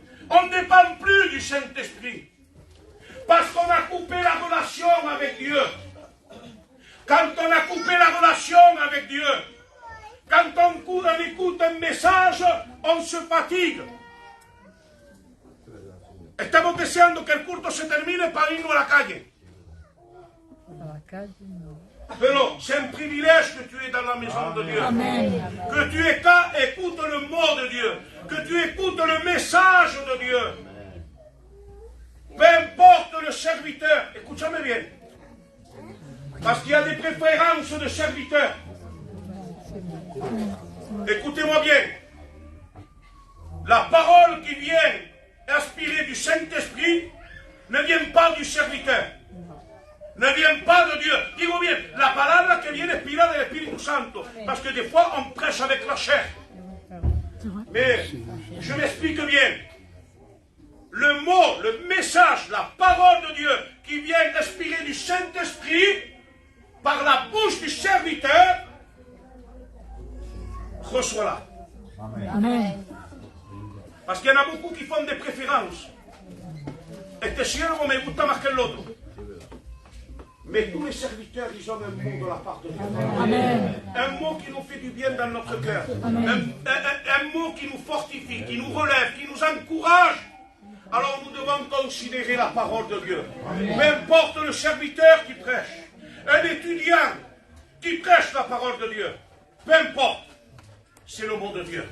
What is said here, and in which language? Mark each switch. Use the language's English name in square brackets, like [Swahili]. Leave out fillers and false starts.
[French] On ne dépend plus du Saint-Esprit. Parce qu'on a coupé la relation avec Dieu. Quand on a coupé la relation avec Dieu, quand on écoute un message, on se fatigue. [Spanish] Estamos deseando que el culto se termine para irnos a la calle. [French] Pero c'est un privilège que tu es dans la maison de Dieu. Amen. Que tu écoutes le mot de Dieu. Que tu écoutes le message de Dieu. que le serviteur, écoutez-moi bien, parce qu'il y a des préférences de serviteurs. Écoutez-moi bien. La parole qui vient inspirée du Saint-Esprit ne vient pas du serviteur. Ne vient pas de Dieu. [Spanish] Digo bien, la palabra que viene inspirada del Espíritu Santo. [French] Parce que des fois, on prêche avec la chair. Mais, je m'explique bien. Le mot, le message, la parole de Dieu qui vient inspirée du Saint-Esprit par la bouche du serviteur, reçois-la. Amen. Parce qu'il y en a beaucoup qui font des préférences. [Spanish] Este siervo me gusta más que el otro. [French] Mais tous les serviteurs, ils ont un mot de la part de Dieu. Amen. Un mot qui nous fait du bien dans notre cœur. Un mot qui nous fortifie, qui nous relève, qui nous encourage. Alors nous devons considérer la parole de Dieu. Peu importe le serviteur qui prêche, un étudiant qui prêche la parole de Dieu, peu importe, c'est le mot de Dieu.